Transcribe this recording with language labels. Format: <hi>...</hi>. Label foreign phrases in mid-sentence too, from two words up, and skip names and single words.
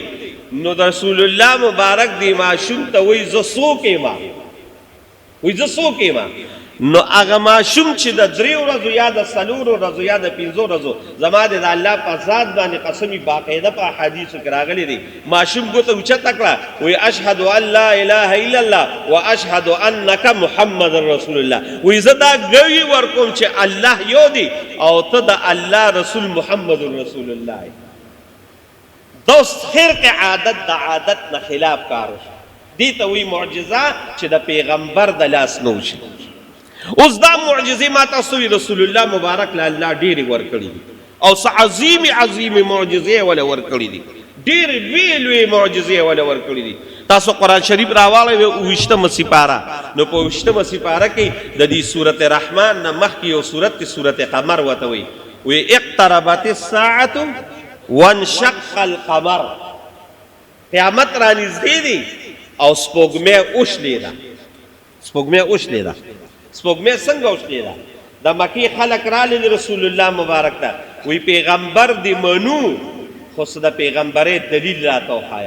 <ps>نو د رسول الله مبارک دی ماشوم ته وایي زه څوک یم، وایي زه څوک یم. نو هغه ماشوم چې د 3 ورځو یا د 4 ورځو یا د 5 ورځو، زما د الله په ذات باندې قسمي باقاعده په حدیثو کې راغلي دي، ماشوم ګوته اوچته کړه، وایي</ps> <ar>اشهد ان لا اله الا الله واشهد انک محمد رسول الله،</ar> <ps>وایي زه دا ګوي ورکوم چې الله یو دی او ته د الله رسول</ps> <ar>محمد رسول الله.</ar> <ps>دا خرق عادت، د عادت نه خلاف کار وشي، دې ته وایي معجزه چې د پیغمبر د لاس نه وشي. اوس دا معجزې ما تاسو رسول الله مبارک له الله ډېرې ورکړي دي او څه عظیمې معجزې وله ورکړي دي، ډېرې لویې معجزې وله ورکړي دي. تاسو قرآن شریف راواړئ 28مه سپاره، نو په 28مه سپاره کې د دې سورت رحمان نه مخکې یو سورت دی، سورت قمر ورته وایي.</ps> <ar>وایي اقتربت الساعة وانشق القمر،</ar> <ps>قیامت را نږدې دی او سپوږمۍ وشلېده. سپوږمۍ وشلېده. سپوږمۍ څنګه وشلېده؟ د مکې خلک راغلل رسول الله مبارک ته، وی پیغمبر دی منو، خو څه د پیغمبرۍ دلیل راته وښایه.</ps>